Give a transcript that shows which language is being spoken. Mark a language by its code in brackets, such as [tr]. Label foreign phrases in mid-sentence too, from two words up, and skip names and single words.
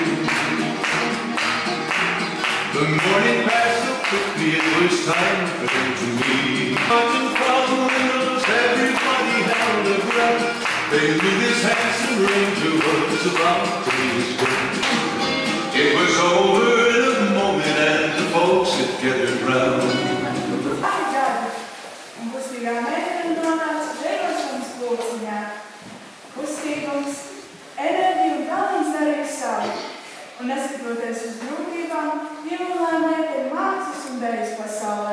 [en] The morning passed so quickly, it was time for him to leave. Marching from the windows, everybody held their breath. They knew this handsome ranger was about to meet his death. It was over in a moment, and the folks had gathered round. [lv] Un neskatoties uz grūtībām, Jumulā meitene mācas un dejas pasaulē.